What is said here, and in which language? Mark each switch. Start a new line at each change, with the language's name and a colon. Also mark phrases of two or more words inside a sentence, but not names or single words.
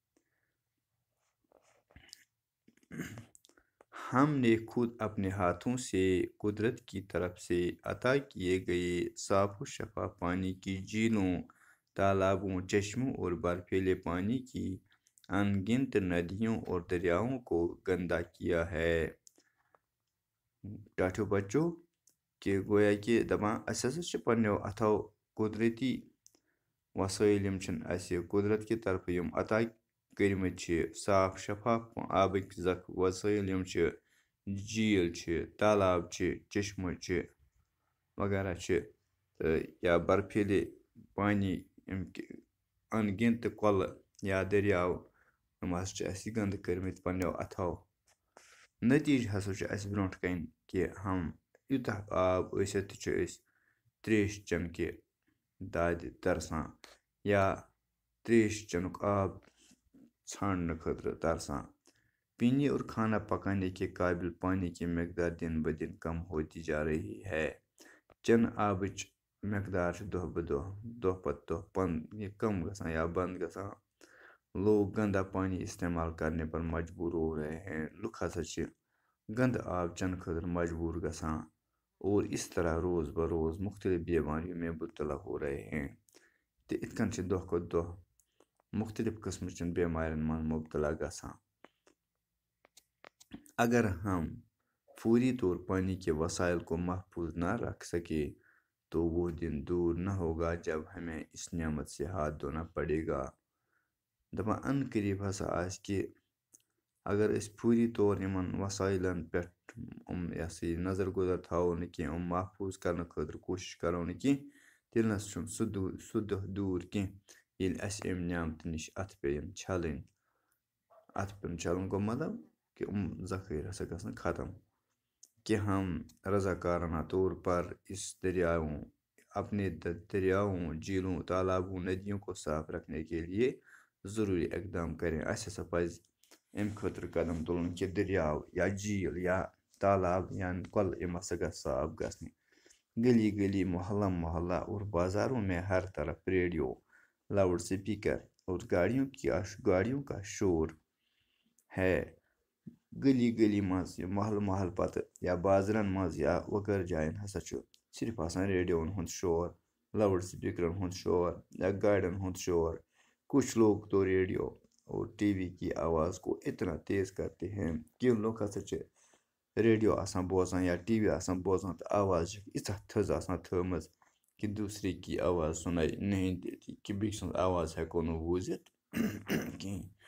Urdu: ہم نے خود اپنے ہاتھوں سے قدرت کی طرف سے عطا کیے گئے صاف و شفاف پانی کی جھیلوں، تالابوں، چشموں اور برفیلے پانی کی ان گنت ندیوں اور دریاؤں کو گندا کیا ہے۔
Kashmiri: ٹاٹھو بچوں کہ گویا کہ دپان اس ہسا چھ پننو اتھو قدرتی وسائل یم چھن اسہِ
Urdu: قدرت کی طرف
Kashmiri: یم عطا کرمت چھ، صاف شفاف آبک وسائل یم چھ، جھیل چھ، تالاب چھ، چشمہ چھ وغیرہ چھ، یا
Urdu: برفیلے پانی ان گنت
Kashmiri: کۄلہٕ یا دریاو یم ہسا چھ اسہِ گند کرمت پننو اتھو۔ نتیجہ ہسا چھ اسہِ برونٛٹھ کن کہ ہم یوتاہ آب ٲسِتھ تہِ چھِ أسۍ تریش چنکہِ دادِ ترسان یا تریش چنُک آب ژھانڈنے خٲطرٕ ترسان۔
Urdu: پینے اور کھانا پکانے کے قابل پانی کی مقدار دن بدن کم ہوتی جا رہی ہے۔
Kashmiri: چن آبٕچ مقدار چھ دۄہ بدۄہ، دۄہ پتہٕ دۄہ کم گژھان یا بند گژھان۔
Urdu: لوگ گندا پانی استعمال کرنے پر مجبور ہو رہے ہیں۔
Kashmiri: لُکھ ہسا چھ گند آب چن خٲطرٕ مجبور گژھان
Urdu: اور اس طرح روز بروز مختلف بیماریوں میں مبتلا ہو رہے ہیں
Kashmiri: تہٕ یِتھ کٔنۍ چھِ دۄہ کھۄتہٕ دۄہ مختلف قٕسمٕچٮ۪ن بیمارٮ۪ن منٛز مبتلا گژھان
Urdu: اگر ہم فوری طور پانی کے وسائل کو محفوظ نہ رکھ سکے تو وہ دن دور نہ ہوگا جب ہمیں اس نعمت سے ہاتھ دھونا پڑے گا
Kashmiri: دپان ان قریب ہسا آسہِ کہِ اگر أسۍ فوری طور یِمن وسایلن پٮ۪ٹھ یہِ ہسا یہِ نظر گُزر تھاوو نہٕ کینٛہہ محفوظ کرنہٕ خٲطرٕ کوٗشش کرو نہٕ کینٛہہ تیٚلہِ نہ چھُنہٕ سُہ دۄہ دوٗر کینٛہہ ییٚلہِ اَسہِ اَمہِ نعمتہٕ نِش اَتھٕ پیٚیَن چھلٕنۍ اَتھٕ پیٚن چھلُن گوٚو مطلب کہ ذخیرہ ہسا گژھن ختم
Urdu: کہ ہم رضاکارانہ طور پر اس اپنے دریاؤں جھیلوں تالابوں ندیوں کو صاف رکھنے کے لیے ضروری اقدام کریں
Kashmiri: اَسہِ ہسا پَزِ اَمہِ خٲطرٕ قدم تُلُن کہِ دٔریاو یا جھیٖل یا تالاب یا کۄلہٕ یِم ہسا گژھِ صاف گژھنہِ
Urdu: گلی گلی محلہ محلہ اور بازاروں میں ہر طرف ریڈیو لاؤڈ اسپیکر اور گاڑیوں کا شور ہے
Kashmiri: گلی گلی منٛز محل محل پتہٕ یا بازرن منٛز یا وغٲر جاین ہسا چھُ صرف آسان ریڈیوون ہُنٛد شور لاؤڈ اسپیکرن ہُنٛد شور یا گاڑین ہُنٛد شور
Urdu: کچھ لوگ تو ریڈیو اور ٹی وی کی آواز کو اتنا تیز کرتے ہیں کہ لوگ
Kashmiri: ہسا چھِ ریڈیو آسان بوزان یا ٹی وی آسان بوزان تہٕ آواز چھِ ییٖژاہ تھٔز آسان تھٲومٕژ
Urdu: کہ دوسرے کی آواز سُنائی نہیں دیتی
Kashmiri: کہ بیٚکہِ سٕنٛز آواز ہٮ۪کو نہٕ بوٗزِتھ کِہیٖنۍ